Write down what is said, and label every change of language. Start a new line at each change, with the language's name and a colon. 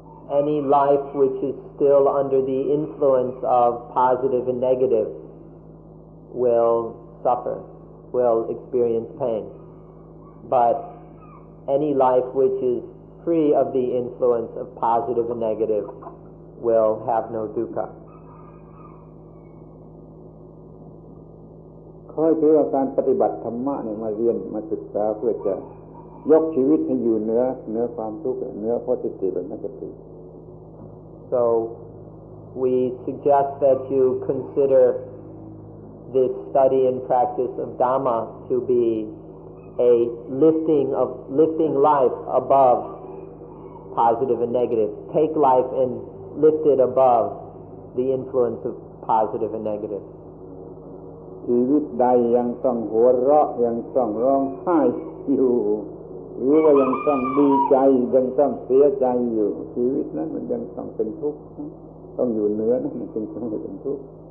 English: Any life which is still under the influence of positive and negative will suffer, will experience pain. But any life which is free of the influence of positive and negative will have no dukkha.
Thai: ค่อยถือว่าการปฏิบัติธรรมะเนี่ยมาเรียนมาศึกษาเพื่อจะยกชีวิตให้อยู่เหนือความทุกข์เหนือ
English: positive and negative. So we suggest that you consider this study and practice of Dhamma to be a lifting life above positive and negative. Take life and lift it above the influence of positive and negative.
Thai: ชีวิตใดยังต้องหัวเราะยังต้องร้องไห้อยู่หรือว่ายังต้องดีใจยังต้องเสียใจอยู่ชีวิตนั้นมันยังต้องเป็นทุกข์ต้องอยู่เหนือนั้นมันจึงต้องเป็นทุกข์